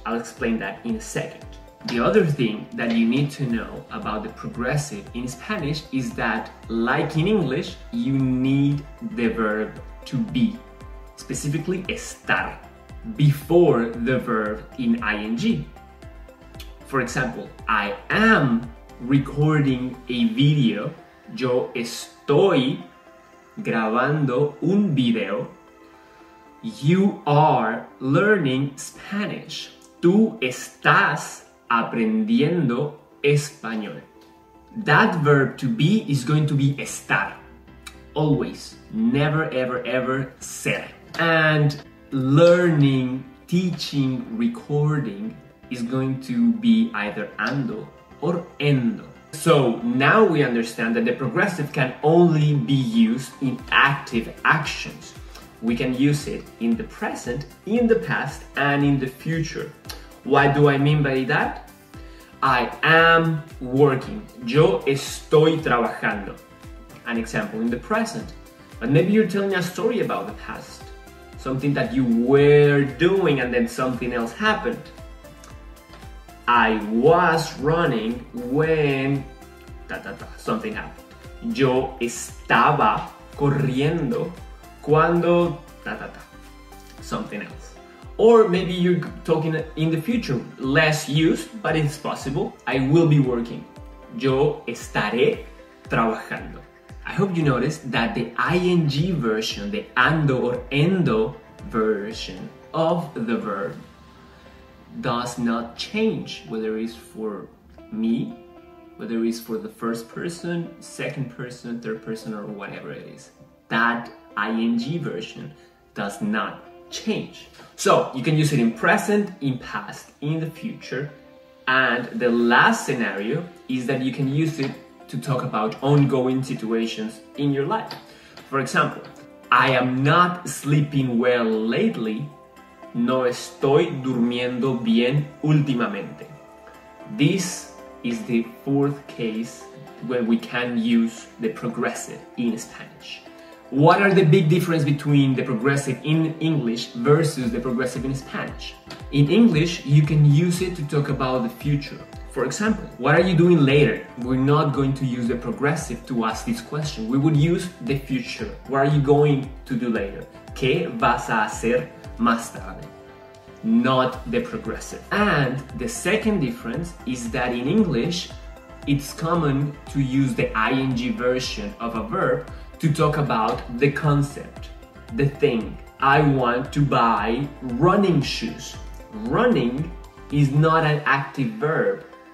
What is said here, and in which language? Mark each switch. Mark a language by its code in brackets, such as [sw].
[en] I'll explain that in a second. The other thing that you need to know about the progressive in Spanish is that, like in English, you need the verb to be, specifically estar, before the verb in ing. For example, I am recording a video, [es] yo estoy grabando un video. [en] You are learning Spanish. [es] Tú estás aprendiendo español. [en] That verb to be is going to be estar. Always. Never, ever, ever ser. And learning, teaching, recording is going to be either ando or endo. So now we understand that the progressive can only be used in active actions. We can use it in the present, in the past, and in the future. What do I mean by that? I am working. [es] Yo estoy trabajando. [en] An example in the present. But maybe you're telling a story about the past. Something that you were doing and then something else happened. I was running when something happened. [es] Yo estaba corriendo cuando [en] something else. Or maybe you're talking in the future, less used, but it's possible. I will be working. [es] Yo estaré trabajando. [en] I hope you noticed that the ing version, the ando or endo version of the verb does not change, whether it's for me, whether it's for the first person, second person, third person, or whatever it is. That ing version does not change. So you can use it in present, in past, in the future, and the last scenario is that you can use it to talk about ongoing situations in your life. For example, I am not sleeping well lately. [es] No estoy durmiendo bien últimamente. [en] This is the fourth case where we can use the progressive in Spanish. What are the big differences between the progressive in English versus the progressive in Spanish? In English, you can use it to talk about the future. For example, what are you doing later? We're not going to use the progressive to ask this question. We would use the future. What are you going to do later? [es] ¿Qué vas a hacer más tarde? [en] Not the progressive. And the second difference is that in English, it's common to use the ing version of a verb to talk about the concept, the thing. I want to buy running shoes. Running is not an active verb.